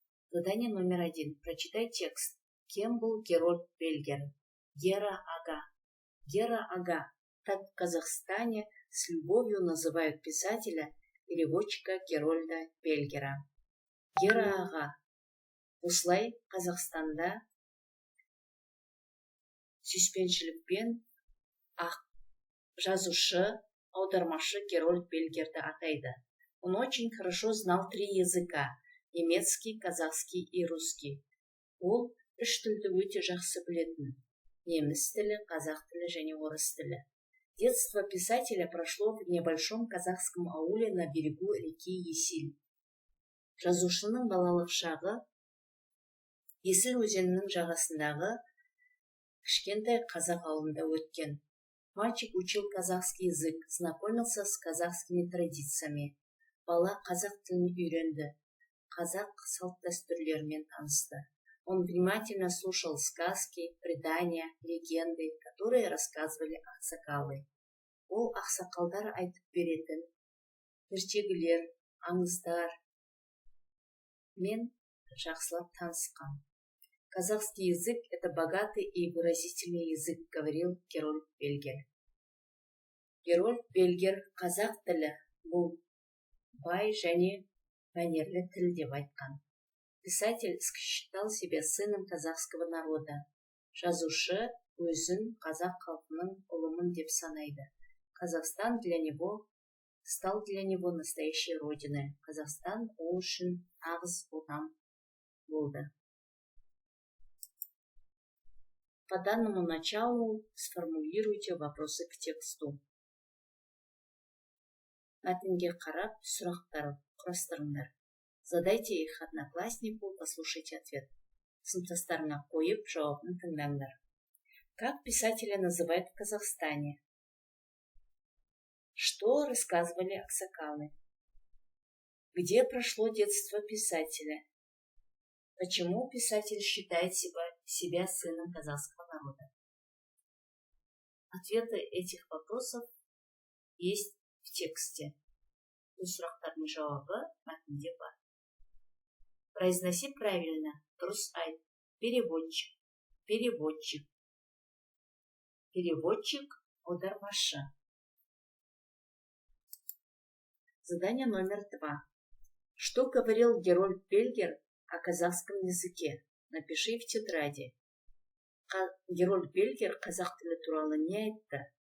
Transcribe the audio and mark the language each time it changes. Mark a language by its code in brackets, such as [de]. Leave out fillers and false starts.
[ru] Задание номер 1. Прочитай текст. Кем был Герольд Бельгер? Гера Ага. Гера Ага. Так в Казахстане с любовью называют писателя, переводчика Герольда Бельгера. Гера Ага. [kk] Осылай Қазақстанда сүйіспеншілікпен жазушы, аудармашы Герольд Бельгерді атайды. [ru] Он очень хорошо знал 3 языка – немецкий, казахский и русский. [kk] Ол 3 тілді өте жақсы білетін – неміс тілі, қазақ тілі және орыс тілі. [ru] Детство писателя прошло в небольшом казахском ауле на берегу реки Есіл. [kk] Жазушының балалық шағы Есіл өзенінің жағасындағы кішкентай қазақ ауылында өткен. [ru] Мальчик учил казахский язык, знакомился с казахскими традициями. [kk] Бала қазақ тілін үйренді, қазақ салт-дәстүрлерімен танысты. [ru] Он внимательно слушал сказки, предания, легенды, которые рассказывали ақсақалы. [kk] Ол ақсақалдар айтып беретін ертегілер, аңыздар мен жақсылап танысқан. [ru] Казахский язык – это богатый и выразительный язык, говорил Герольд Бельгер. [kk] Герольд Бельгер қазақ тілі бұл бай және мәнерлі тіл деп айтқан. [ru] Писатель считал себя сыном казахского народа. [kk] Жазушы өзін қазақ халқының ұлымын деп санайды. [ru] Казахстан стал для него настоящей родиной. [kk] Казахстан ол үшін нағыз отан болды. [ru] По данному началу сформулируйте вопросы к тексту. [kk] Мәтінге қарап, сұрақтар құрастырыңдар. [ru] Задайте их однокласснику, послушайте ответ. [kk] Сыныптастарына қойып, жауабын тыңдаңдар. [ru] Как писателя называют в Казахстане? Что рассказывали ақсақалы? Где прошло детство писателя? Почему писатель считает себя сыном казахского народа? Ответы этих вопросов есть в тексте. [kk] Сұрақтардың жауабы мәтінде бар. [ru] Произноси правильно. [kk] Дұрыс айт. [ru] Переводчик. Переводчик. Переводчик, [kk] аудармашы. [ru] Задание номер 2. Что говорил Герольд Бельгер о казахском языке? Напиши в тетради. [kk] Герольд Бельгер қазақ тілі туралы не айтты?